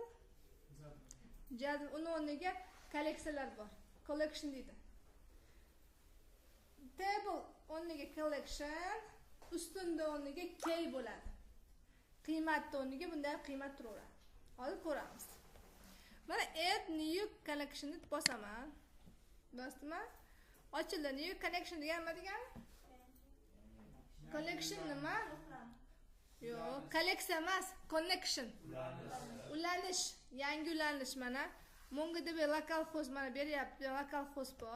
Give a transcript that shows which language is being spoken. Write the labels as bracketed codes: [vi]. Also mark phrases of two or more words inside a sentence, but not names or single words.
[uz] Jadval uni o'rniga kolleksiyalar bor. Collection deydi. Table o'rniga collection, ustunda o'rniga key bo'ladi. Qiymatni o'rniga bunday qiymat turaveradi. Hozir ko'ramiz. Mana [en] add new collection [uz] deb bosaman. Bosdimmi? Ochildi. [en] New collection [uz] degan nima degani? Collection nima? Yo'q, kolleksiya emas, connection. Ulanish, yangi ulanish mana. MongoDB localhost mana beryapti, localhost bor.